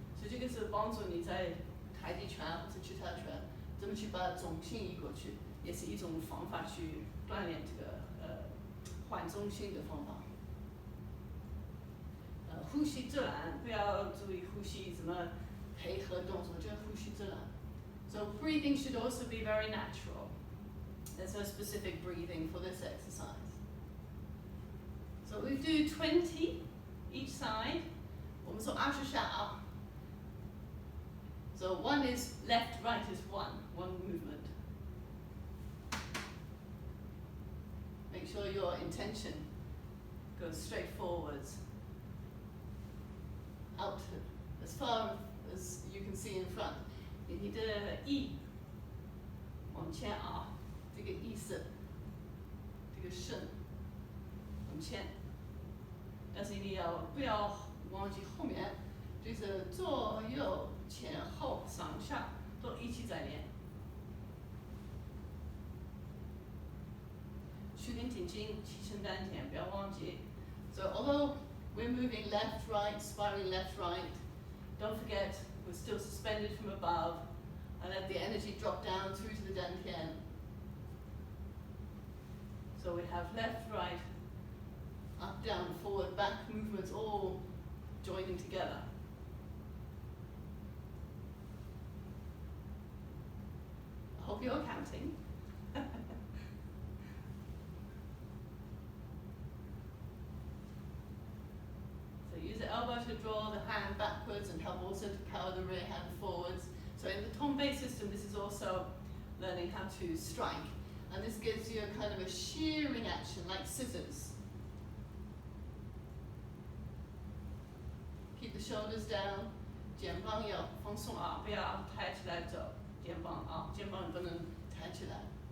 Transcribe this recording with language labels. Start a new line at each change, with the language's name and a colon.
Chinese: 所以这个是帮助你在太极拳或者其他拳怎么去把重心移过去，也是一种方法去锻炼这个换重心的方法。呼吸自然，不要注意呼吸怎么配合动作，就呼吸自然。
English: So breathing should also be very natural. There's no specific breathing for this exercise. So we do 20 each side.
Chinese: 我们说20下啊。
English: So one is left, right is one movement. Make sure your intention goes straight forwards. Out as far as you can see in front.
Chinese: 你的意往前啊，这个意思，这个肾往前，但是你不要忘记后面，就是左右前后上下都一起在练。屈根挺筋，气沉丹田，不要忘记。
English: So although we're moving left, right, spiraling left, right. Don't forget, we're still suspended from above and let the energy drop down through to the dantian. So we have left, right, up, down, forward, back movements all joining together. I hope you're counting. Use the elbow to draw the hand backwards and help also to power the rear hand forwards. So in the Tongbei system, this is also learning how to strike. And this gives you a kind of a shearing action, like scissors. Keep the shoulders down.
Chinese: 肩膀要放松啊，不要抬起来走。肩膀啊，肩膀不能抬起来。